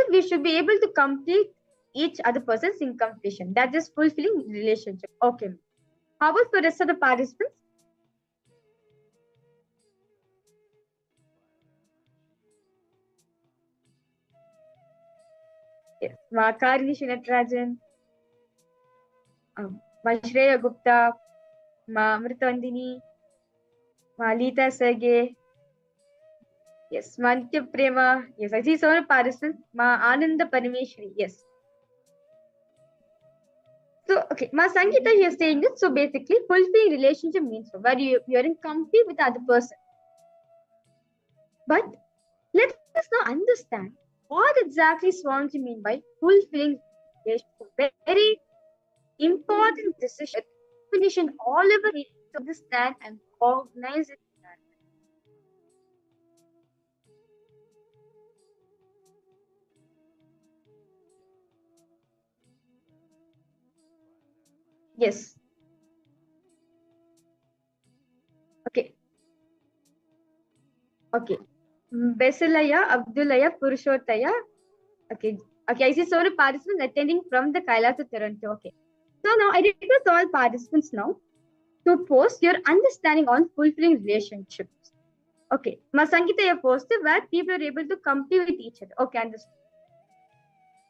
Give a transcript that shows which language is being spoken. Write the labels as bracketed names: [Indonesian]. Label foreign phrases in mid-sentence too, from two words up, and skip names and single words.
[English] We should be able to complete each other person's incompletion. That is fulfilling relationship. Okay. How about for the rest of the participants? Yes. Ma Karini Shinatrajan, Ma Shreya Gupta, Ma Amritandini, Ma Lita Sergey. Yes, Ma Nitya Prema. Yes, I see so many participants. Ma Ananda Parameshwari. Yes. So, okay, Ma Sangeeta, you're saying this. So, basically, fulfilling relationship means where you're in complete with the other person. But let us now understand what exactly Swamiji mean by fulfilling relationship. Very important decision. Definition all of us need to understand and cognize it. Yes. Okay. Okay. Besalaya, Abdulaya, Purushottaya. Okay. Okay, I see so many participants attending from the KAILASA Toronto. Okay. So now I request all participants now to post your understanding on fulfilling relationships. Okay. Ma Sangeeta, you posted where people are able to compete with each other.